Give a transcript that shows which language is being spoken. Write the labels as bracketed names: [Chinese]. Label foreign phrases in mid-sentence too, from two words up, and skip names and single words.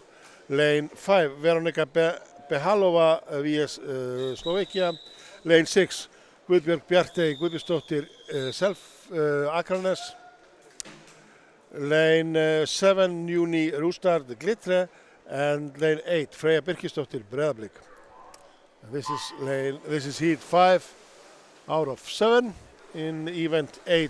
[English] Lane 5, Veronika Behalova, VS Slovakia. Lane 6, Guðbjörg Bjartey Guðbjörnsdóttir, Akranes. Lane 7, Juni Rústard, Glitre. And lane 8, Freyja Birkisdóttir, Breiðablik. This is heat 5 out of 7 in event 8.